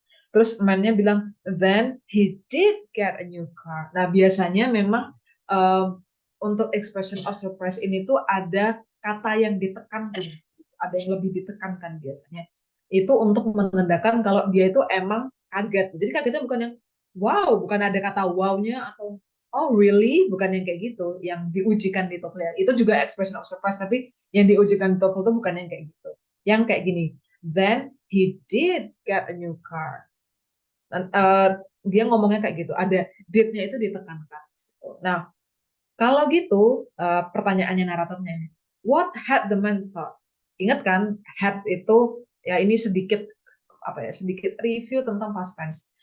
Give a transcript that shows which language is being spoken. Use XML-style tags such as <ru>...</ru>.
<id>Terus man-nya bilang,</id> <en>then he did get a new car.</en> <id>Nah, biasanya memang untuk expression of surprise ini tuh ada kata yang ditekankan. Ada yang lebih ditekankan biasanya. Itu untuk menandakan kalau dia itu emang kaget. Jadi kagetnya bukan yang wow, bukan ada kata wow-nya atau</id> <en>oh really,</en> <id>bukan yang kayak gitu. Yang diujikan di TOEFL. Itu juga expression of surprise, tapi yang diujikan di TOEFL itu bukan yang kayak gitu. Yang kayak gini,</id> <en>then he did get a new car.</en> <id>Dia ngomongnya kayak gitu, ada did-nya itu ditekankan. Nah, kalau gitu pertanyaannya naratornya,</id> <en>what had the man thought?</en> <id>Ingat kan, had itu ya ini sedikit sedikit review tentang past tense.</id>